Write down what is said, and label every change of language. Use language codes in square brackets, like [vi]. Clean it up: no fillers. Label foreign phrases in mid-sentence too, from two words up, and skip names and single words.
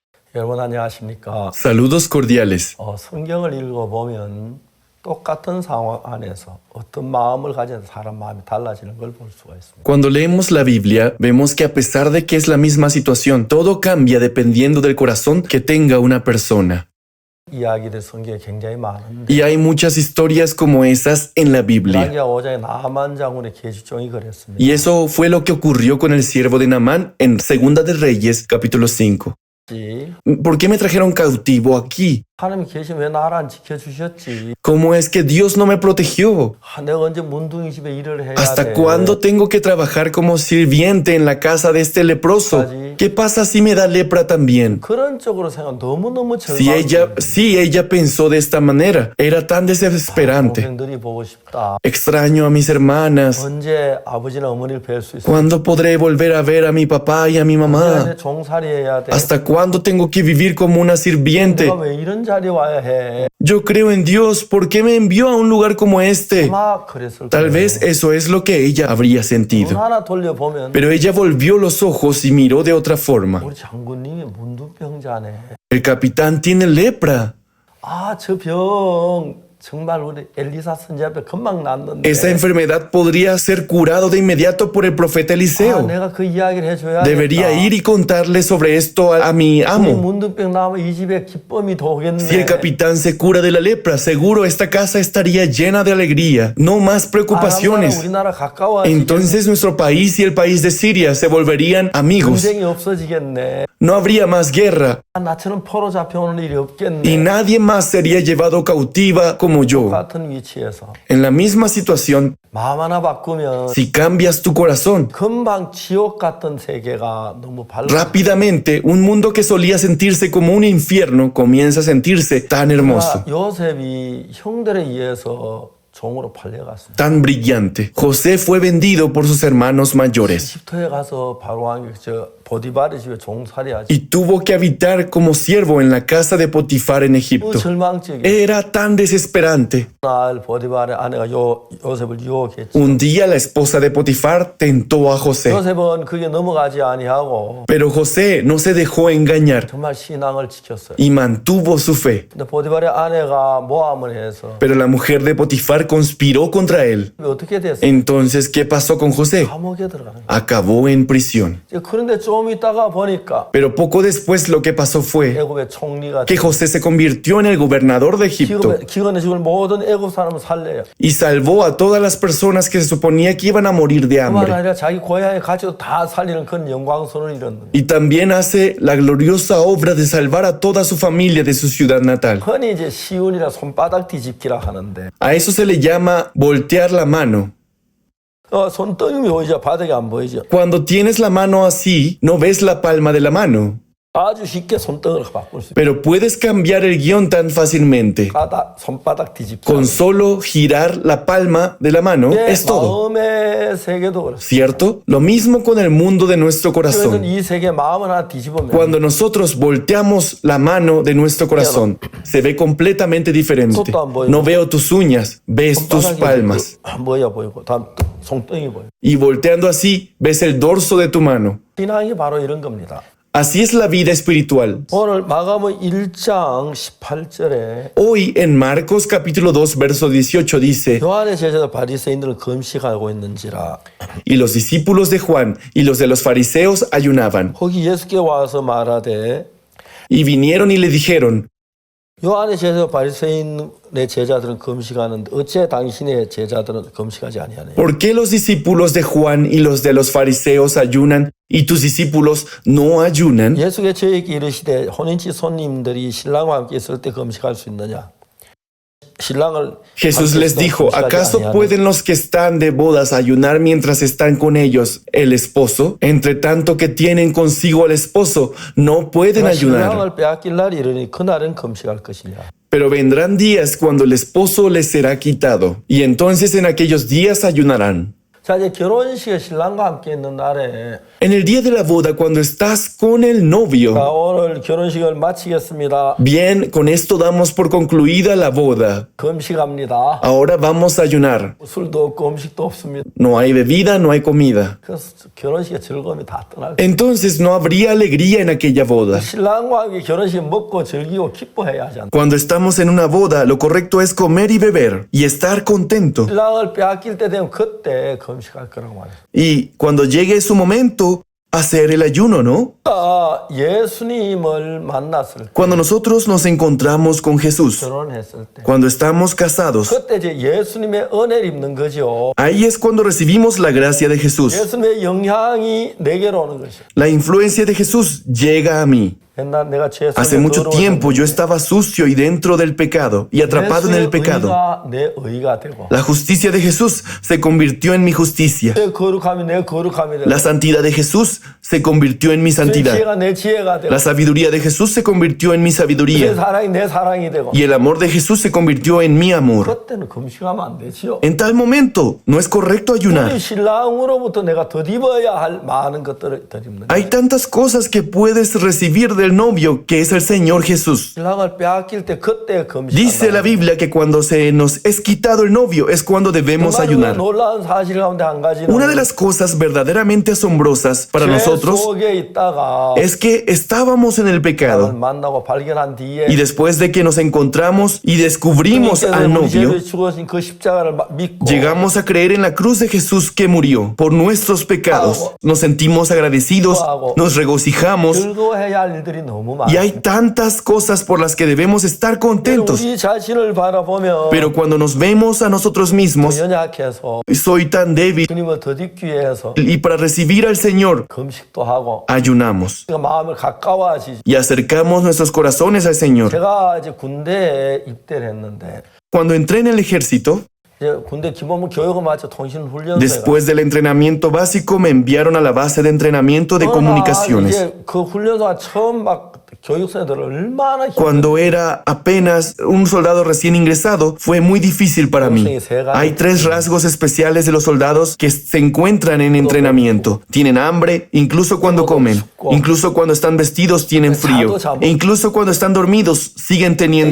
[ko] 여러분 안녕하십니까? [es] Saludos cordiales. [ko] 성경을 읽어보면 똑같은 상황 안에서 어떤 마음을 가진 사람 마음이 달라지는 걸 볼 수가 있습니다. [es] Cuando leemos la Biblia, vemos que a pesar de que es la misma situación, todo cambia dependiendo del corazón que tenga una persona. [ko] 이야기들 성경에 굉장히 많은데 [es] Y hay muchas historias como esas en la Biblia. [ko] 이사야 5장에 나만 장군의 계집종이 그랬습니다. [es] Y eso fue lo que ocurrió con el siervo de Naamán en Segunda de Reyes, capítulo 5. ¿Por qué me trajeron cautivo aquí? [ko] 하나님 계시면 왜 나를 안 지켜주셨지? [es] ¿Cómo es que Dios no me protegió? [ko] 내가 언제 문둥이 집에 일을 해야 [es] ¿Hasta [ko] 돼? [es] cuándo tengo que trabajar como sirviente en la casa de este leproso? ¿Qué pasa si me da lepra también? [ko] 그런 쪽으로 생각 너무너무 [es] Si [ko] 절망. [es] ella pensó de esta manera, era tan desesperante. [ko] 동생들이 보고 싶다. [es] Extraño a mis hermanas. [ko] 언제 아버지나 어머니를 뵐 수 있어? [es] ¿Cuándo podré volver a ver a mi papá y a mi mamá? [ko] 언제 종살이해야 돼? [es] ¿Hasta cuándo tengo que vivir como una sirviente? [ko] 내가 왜 이런 자리에 와야 해? [es] Yo creo en Dios, ¿por qué me envió a un lugar como este? [ko] 아마 그랬을 [es] Tal [ko] 거예요. [es] vez eso es lo que ella habría [ko] 눈 [es] sentido. [ko] 하나 돌려보면 [es] Pero ella volvió los ojos y miró de otra forma. [ko] 우리 장군님이 문둥병자네. [es] El capitán tiene lepra. [ko] 저 병 정말 우리 엘리사 선지 앞에 금방 났는데 [es] Esa enfermedad podría ser curado de inmediato por el profeta Eliseo. [ko] 내가 그 이야기를 해줘야 [es] Debería ir y contarle sobre esto a mi [ko] 이 [es] amo. [ko] 문둥병 나면 이 집에 기쁨이 도겠네. [es] Si el capitán se cura de la lepra, seguro esta casa estaría llena de alegría. No más preocupaciones. [ko] 우리나라 가까워지겠네. [es] Entonces nuestro país y el país de Siria se volverían amigos. [ko] 전쟁이 없어지겠네. [es] No habría más guerra [ko] 나처럼 포로 잡혀오는 일이 없겠네. [es] y nadie más sería llevado cautiva como yo. [ko] 같은 위치에서 [es] En la misma situación, [ko] 마음 하나 바꾸면 [es] si cambias tu corazón, [ko] 금방 지옥 같은 세계가 너무 밝아. [es] rápidamente un mundo que solía sentirse como un infierno comienza a sentirse tan hermoso, [ko] 요셉이 형들에 의해서 종으로 팔려갔습니다. [es] tan brillante. José fue vendido por sus hermanos mayores [ko] 이집트에 가서 바로 왕이 보디바르 집에 종살이하지. [es] y tuvo que habitar como siervo en la casa de Potifar en Egipto. [ko] 절망적이. [es] Era tan desesperante. [ko] 날 보디바르의 아내가 요셉을 유혹했지. [es] Un día la esposa de Potifar tentó a José, [ko] 요셉은 그게 넘어가지 아니하고 [es] pero José no se dejó engañar [ko] 정말 신앙을 지켰어요. [es] y mantuvo su fe. [ko] 근데 보디바르의 아내가 모함을 해서 [es] Pero la mujer de Potifar conspiró contra él. [ko] 어떻게 됐어요? [es] Entonces, ¿qué pasó con José? [ko] 감옥에 들어가는 거예요. [es] Acabó en prisión. [ko] 그런데 좀 있다가 보니까 [es] Pero poco después lo que pasó fue [ko] 애굽의 총리가 [es] que José se convirtió en el gobernador de Egipto [ko] 기근에 죽을 모든 애굽 사람을 살려요. [es] y salvó a todas las personas que se suponía que iban a morir de [ko] 그만 [es] hambre. [ko] 아니라 자기 고향의 가족도 다 살리는 그런 영광스러운 일은 [es] Y también hace la gloriosa obra de salvar a toda su familia de su ciudad natal. [ko] 흔히 이제 시운이라 손바닥 뒤집기라 하는데 [es] A eso se le llama voltear la mano. [ko] 손등이 보이죠? 바닥이 안 보이죠? [es] Cuando tienes la mano así, no ves la palma de la mano, [ko] 아주 쉽게 손등을 바꿀 수 있어요. [es] pero puedes cambiar el guión tan fácilmente. [ko] 손바닥 뒤집기. [es] Con solo girar la palma de la mano es todo, [ko] 마음의 세계도 그렇습니다. [es] ¿cierto? Lo mismo con el mundo de nuestro [ko] 그래서 [es] corazón. [ko] 이 세계 마음을 하나 뒤집으면 [es] Cuando nosotros volteamos la mano de nuestro corazón, se ve completamente diferente. No veo tus uñas, ves tus palmas. [ko] 뭐야 보이고 다음 손등이 보여. [es] Y volteando así, ves el dorso de tu mano. [ko] 신앙이 바로 이런 겁니다. [es] Así es la vida espiritual. [ko] 오늘 마가복음 1장 18절에 [es] Hoy en Marcos capítulo 2 verso 18 dice: [ko] 요한의 제자들 바리새인들은 금식하고 있는지라. [es] Y los discípulos de Juan y los de los fariseos ayunaban. [ko] 거기 예수께 와서 말하되 [es] Y vinieron y le dijeron: [ko] 요한의 제자 바리새인의 제자들은 금식하는데 어째 당신의 제자들은 금식하지 아니하느냐. [es] ¿Por qué los discípulos de Juan y los de los fariseos ayunan y tus discípulos no ayunan? [ko] 예수께 저에게 이르시되 혼인치 손님들이 신랑과 함께 있을 때 금식할 수 있느냐. 신랑을 [es] Jesús les dijo: ¿acaso pueden los que están de bodas ayunar mientras están con ellos el esposo? Entre tanto que tienen consigo al esposo, no pueden ayunar. [ko] 신랑을 빼앗길 날이 이르니 그날은 금식할 것이냐. [es] Pero vendrán días cuando el esposo les será quitado, y entonces en aquellos días ayunarán. [ko] 자, 이제 결혼식에 신랑과 함께 있는 날에 [es] En el día de la boda, cuando estás con el [ko] 자, [es] novio, [ko] 오늘 결혼식을 마치겠습니다. [es] bien, con esto damos por concluida la boda. [ko] 금식합니다. [es] Ahora vamos a ayunar. [ko] 술도 없고 음식도 없습니다. [es] No hay bebida, no hay comida. [ko] 그래서 결혼식의 즐거움이 다 떠날 거예요. [es] Entonces no habría alegría en aquella boda. [ko] 신랑과 함께 결혼식 먹고 즐기고 기뻐해야 하지 않나. [es] Cuando estamos en una boda, lo correcto es comer y beber y estar contento. [ko] 신랑을 빼앗길 때 되면 그때 금식할 거라고 말해요. [es] Y cuando llegue su momento, hacer el ayuno, ¿no? [ko] 예수님을 만났을 때, [es] Cuando nosotros nos encontramos con Jesús, [ko] 결혼했을 때, [es] cuando estamos casados, [ko] 그때 이제 예수님의 은혜를 입는 거죠. [es] ahí es cuando recibimos la gracia de Jesús. [ko] 예수님의 영향이 내게로 오는 것이죠. [es] La influencia de Jesús llega a mí. [ko] 옛날 내가 죄 [es] Hace [ko] 속에 [es] mucho [ko] 더러워졌는데 [es] tiempo yo estaba sucio y dentro del pecado y atrapado en el pecado. [ko] 의가 내 의가 되고 [es] La justicia de Jesús se convirtió en mi justicia. [ko] 내 거룩함이 내 거룩함이 되고 [es] La santidad de Jesús se convirtió en mi [ko] 내 [es] santidad. [ko] 지혜가 내 지혜가 되고 [es] La sabiduría de Jesús se convirtió en mi [ko] 내 [es] sabiduría. [ko] 사랑이 내 사랑이 되고 [es] Y el amor de Jesús se convirtió en mi amor. [ko] 그때는 금식하면 안 되지요. [es] En tal momento no es correcto ayunar. [ko] 우리 신랑으로부터 내가 덧입어야 할 많은 것들을 덧입는 거예요. [es] Hay tantas cosas que puedes recibir del novio que es el Señor Jesús. [ko] 신랑을 빼앗길 때 그때 [es] Dice la [ko] 금식한다. [es] Biblia que cuando se nos es quitado el novio es cuando debemos ayunar. [ko] 놀라운 사실 가운데 한 가지는 [es] Una de las cosas verdaderamente asombrosas para [ko] 죄 [es] nosotros [ko] 속에 있다가 [es] es que estábamos en el pecado [ko] 만나고 발견한 뒤에 [es] y después de que nos encontramos y descubrimos [ko] 주님께서 [es] al [ko] 우리 [es] novio, [ko] 죄를 죽으신 그 십자가를 믿고 [es] llegamos a creer en la cruz de Jesús que murió por nuestros pecados. Nos sentimos agradecidos, nos regocijamos [ko] 즐거워해야 할 일들이 너무 [es] y [ko] 많아요. [es] hay tantas cosas por las que debemos estar contentos. [ko] 우리 자신을 바라보면 [es] Pero cuando nos vemos a nosotros mismos, [ko] 연약해서 [es] soy tan débil [ko] 주님을 덧입기 위해서 [es] y para recibir al Señor [ko] 금식도 하고 [es] ayunamos [ko] 우리가 마음을 가까워하시지. [es] y acercamos nuestros corazones al Señor. [ko] 제가 이제 군대에 입대를 했는데 [es] Cuando entré en el ejército, [ko] 이제 군대 기본부 교육을 마쳐 통신훈련소에 [es] después del entrenamiento básico, me enviaron a la base de entrenamiento de comunicaciones. [ko] 이제 그 훈련소가 처음 막 교육생들 얼마나 [es] Cuando era apenas un soldado recién ingresado, fue muy difícil para mí. Hay 3 rasgos especiales de los soldados que se encuentran en entrenamiento. Tienen hambre, incluso cuando comen. Incluso cuando están vestidos tienen frío. E incluso cuando están dormidos siguen teniendo